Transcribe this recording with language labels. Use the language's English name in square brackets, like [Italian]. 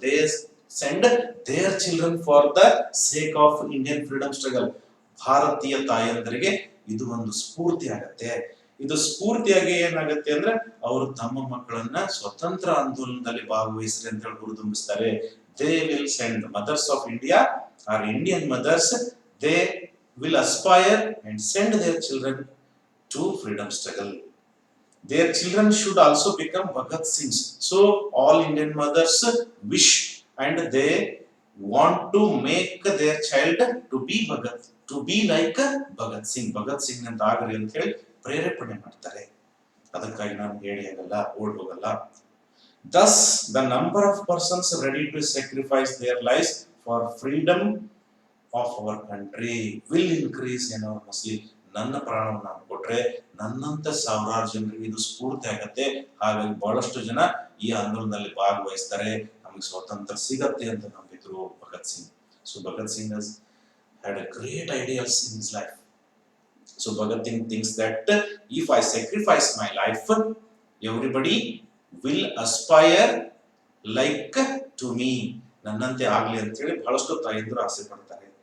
[English] They send their children for the sake of Indian freedom struggle. [Kannada] ಭಾರತೀಯ ತಾಯಂದರಿಗೆ ಇದು ಒಂದು ಸ್ಫೂರ್ತಿ ಆಗತ್ತೆ. ಇದು ಸ್ಫೂರ್ತಿಯಾಗಿ ಏನಾಗುತ್ತೆ ಅಂದ್ರೆ ಅವರು ತಮ್ಮ ಮಕ್ಕಳನ್ನ ಸ್ವತಂತ್ರ ಆಂದೋಲನದಲ್ಲಿ ಭಾಗವಹಿಸ್ರಿ ಅಂತ ಹೇಳಿ ಹುರಿದುಂಬಿಸ್ತಾರೆ. [English] They will send mothers of India or Indian mothers, they will aspire and send their children to freedom struggle. Their children should also become Bhagat Singhs. So all Indian mothers wish and they want to make their child to be Bhagat, to be like Bhagat Singh. [Kannada] Bhagat Singh ಅಂತ ಆಗ್ರಿ ಅಂತ ಹೇಳಿ ಪ್ರೇರೇಪಣೆ ಮಾಡ್ತಾರೆ. ಅದಕ್ಕಾಗಿ ನಾನು ಹೇಳಿ ಆಗಲ್ಲ, ಓಡ್ ಹೋಗಲ್ಲ. [English] Thus, the number of persons ready to sacrifice their lives for freedom of our country will increase enormously. [Kannada] ನನ್ನ ಪ್ರಾಣವನ್ನು ನಾನು ಕೊಟ್ರೆ ನನ್ನಂತ ಸಾವಿರಾರು ಜನರಿಗೆ ಇದು ಸ್ಫೂರ್ತಿ ಆಗತ್ತೆ. ಹಾಗಾಗಿ ಬಹಳಷ್ಟು ಜನ ಈ ಆಂದೋಲನದಲ್ಲಿ ಭಾಗವಹಿಸ್ತಾರೆ, ನಮಗೆ ಸ್ವಾತಂತ್ರ್ಯ ಸಿಗತ್ತೆ ಅಂತ ನಂಬಿದ್ರು Bhagat Singh. [English] So Bhagat Singh has had a great ideals in his life. So Bhagat Singh thinks that if I sacrifice my life, everybody will aspire like to me. [Kannada] ನನ್ನಂತೆ ಆಗ್ಲಿ ಅಂತ ಹೇಳಿ ಬಹಳಷ್ಟು ತಾಯಂದಿರು ಆಸೆ ಪಡ್ತಾರೆ.